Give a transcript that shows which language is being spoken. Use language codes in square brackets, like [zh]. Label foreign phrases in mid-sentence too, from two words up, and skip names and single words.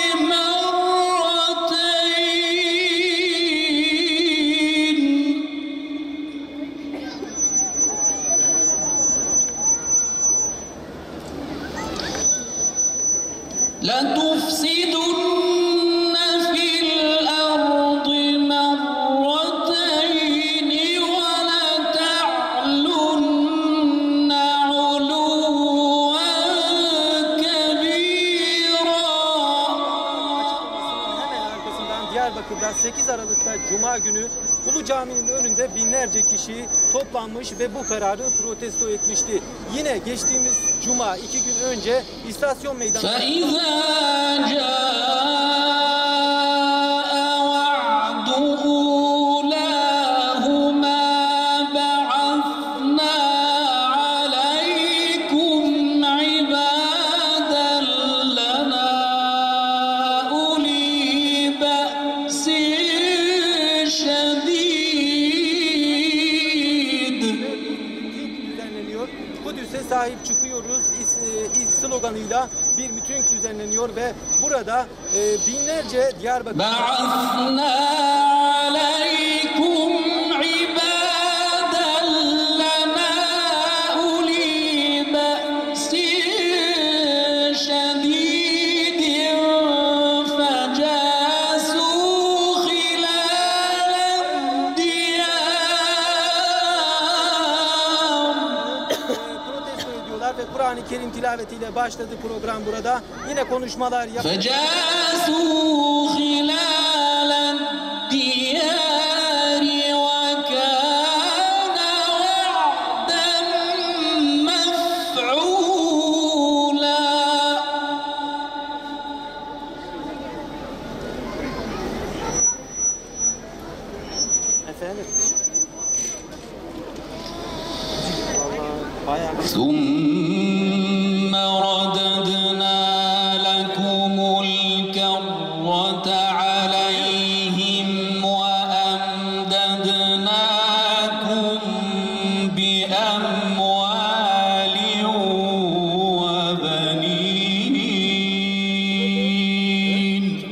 [ar] مرتين لتفسدن في الأرض مرتين ولتعلن علوا كبيرا. [tr] Hemen arkasından Diyarbakır'da 8 Aralık'ta Cuma günü Ulu Cami'nin önünde binlerce kişi toplanmış ve bu kararı protesto etmişti. Yine geçtiğimiz Cuma 2 gün önce istasyon meydanı [ar] فإذا جاء وعد أولاهما بعثنا عليكم عبادا لنا أولي بأس شديد. [tr] düzenleniyor. Kudüs'e sahip çıkıyoruz sloganıyla bir miting düzenleniyor ve burada binlerce Diyarbakır [ar] بعثنا عليكم عبادا لنا أولي بأس شديد فجاسوا خلال الديار. [tr] protesto ediyorlar ve Kur'an-ı Kerim tilavetiyle başladı program burada. Yine konuşmalar [ar] فجاسوا خلال الديار وكان وعدا مفعولا. [tr] Efendim. Vallahi bayağı [ar] ثم رددنا لكم الكرة عليهم وأمددناكم بأموال وبنين.